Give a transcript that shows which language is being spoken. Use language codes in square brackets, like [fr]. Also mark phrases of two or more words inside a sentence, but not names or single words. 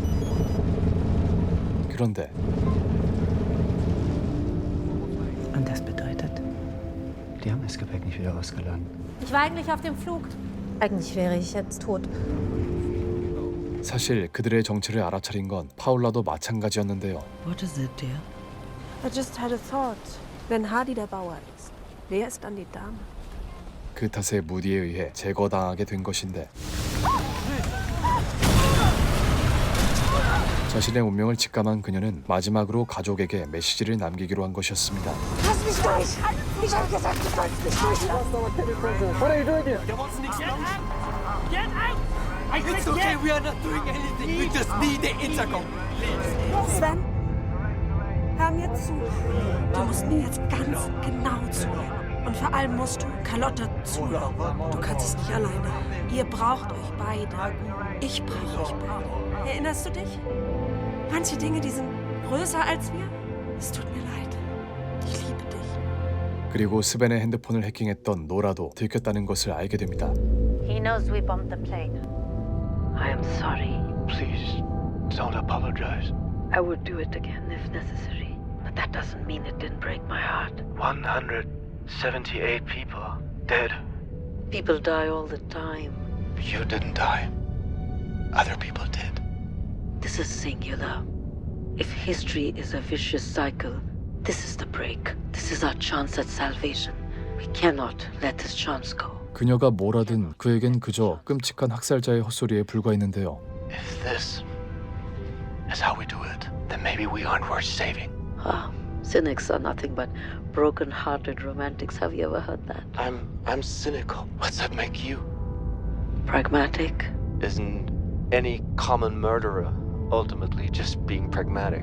[ko] 그런데 [de] Und das bedeutet? Die haben das Gepäck nicht wieder ausgeladen. Ich war eigentlich auf dem Flug. Eigentlich wäre ich jetzt tot. [ko] 사실 그들의 정체를 알아차린 건 파울라도 마찬가지였는데요. [en] What is it, dear? I just had a thought. [de] Wenn Hardy der Bauer ist, wer ist dann die Dame? [ko] 그 탓에 무디에 의해 제거당하게 된 것인데 자신의 운명을 직감한 그녀는 마지막으로 가족에게 메시지를 남기기로 한 것이었습니다. [de] Lass mich durch! Ich hab gesagt, du sollst mich durchlassen! [en] What are you doing here? Der wants nichts Get out! It's okay, we are not doing anything. We just need the intercom. Please. [de] Sven, hör mir zu. Du musst mir jetzt ganz genau zuhören. Und vor allem musst du Carlotta zuhören. Du kannst es nicht alleine. Ihr braucht euch beide. Ich brauche euch beide. Erinnerst du dich? Manche Dinge, die sind größer als wir. Es tut mir leid. Ich liebe dich. [ko] 그리고 스벤의 핸드폰을 해킹했던 노라도 들켰다는 것을 알게 됩니다. [en] He knows we bombed the plane. I am sorry. Please, don't apologize. I would do it again if necessary. But that doesn't mean it didn't break my heart. 178 people dead. People die all the time. You didn't die. Other people did. This is singular. If history is a vicious cycle, this is the break. This is our chance at salvation. We cannot let this chance go. [ko] 그녀가 뭐라든 그에겐 그저 끔찍한 학살자의 헛소리에 불과했는데요. [en] If this is how we do it, then maybe we aren't worth saving. Cynics are nothing but broken-hearted romantics. Have you ever heard that? I'm cynical. What's that make you? Pragmatic. Isn't any common murderer ultimately just being pragmatic?